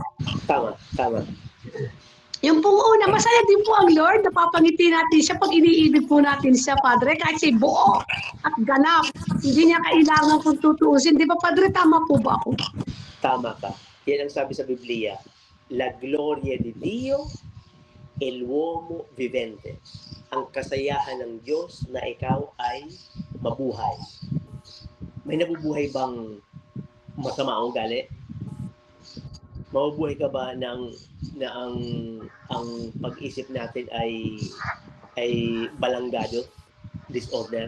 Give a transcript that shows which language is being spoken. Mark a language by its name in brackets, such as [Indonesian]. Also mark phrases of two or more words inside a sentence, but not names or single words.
[Filipino] Tama. Yung pong una, masaya din po ang Lord, napapangiti natin siya pag iniibig po natin siya, Padre, kahit siya buo at ganap. Hindi niya kailangan kung tutuusin. Di ba, Padre, tama po ba ako? Tama ka. Yan ang sabi sa Biblia. [Italian] La gloria de Dio, el uomo vivente. [Filipino] Ang kasayahan ng Diyos na ikaw ay mabuhay. May nabubuhay bang masama ang ugali? Mabubuhay ka ba na ang pag-isip natin ay balanggado, disorder?